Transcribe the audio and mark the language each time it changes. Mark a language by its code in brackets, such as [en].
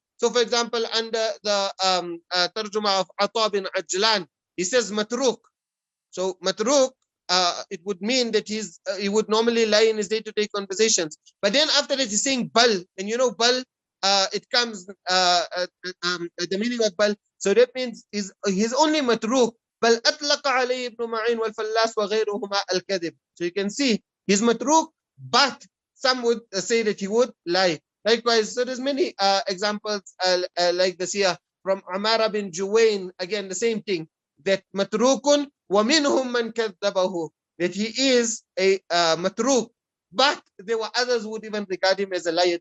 [en] So for example, under the tarjuma of Ata bin Ajlan, he says matrūk. So matrūk, it would mean that he would normally lie in his day-to-day conversations. But then after that, he's saying bal, and you know bal, it comes the meaning of bal. So that means he's only matrūk. [ar] بل أطلق عليه ابن معين والفلاس وغيرهما الكذب. [en] So you can see he's matrūk, but some would say that he would lie. Likewise, so there's many examples like this here from Amara bin Juwayn. Again, the same thing, that matrūkun ومنهم من كذبه, that he is a matrūk, but there were others who would even regard him as a liar.